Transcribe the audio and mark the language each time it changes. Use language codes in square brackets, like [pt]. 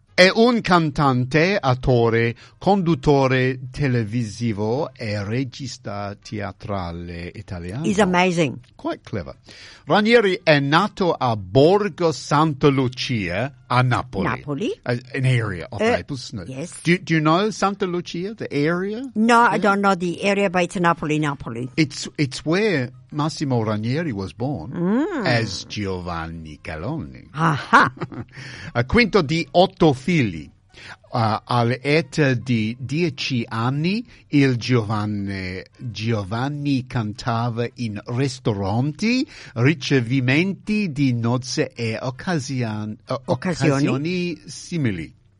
[it] È un cantante, attore, conduttore televisivo e regista teatrale italiano. [en] He's amazing. Quite clever. [it] Ranieri è nato a Borgo Santa Lucia, a Napoli. Napoli? [en] An area of Naples. No. Yes. Do you know Santa Lucia, the area? No, yeah. I don't know the area, but it's Napoli, Napoli. It's where Massimo Ranieri was born as Giovanni Calone. Aha. [it] Quinto di otto figli. All'età di 10 anni, il Giovanni cantava in ristoranti, ricevimenti di nozze e occasioni simili.